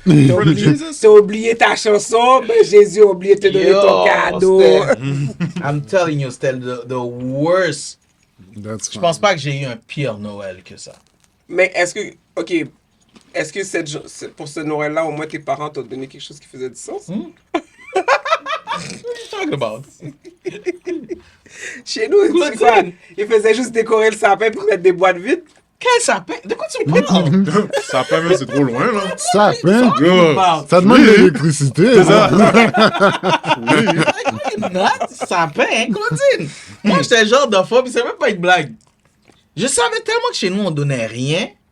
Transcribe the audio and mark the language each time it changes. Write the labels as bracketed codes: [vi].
[fr] T'as oublié ta chanson, ben Jésus a oublié de te donner ton cadeau. [en] I'm telling you, [fr] c'était [en] the worst. That's [fr] Je pense pas que j'ai eu un pire Noël que ça. Mais est-ce que, ok, est-ce que pour ce Noël-là, au moins tes parents t'ont donné quelque chose qui faisait du sens? [en] What are you talking about? [fr] Chez nous, c'est quoi? Ils faisaient juste décorer le sapin pour mettre des boîtes vides. Quel sapin? De quoi tu me parles? Ça peut même, c'est trop loin, là. Ça, hein? Yo. Ça demande de l'électricité. Ça. Sapin, hein, Claudine? Moi, j'étais le genre d'enfant, puis c'est même pas une blague. Je savais tellement que chez nous, on donnait rien.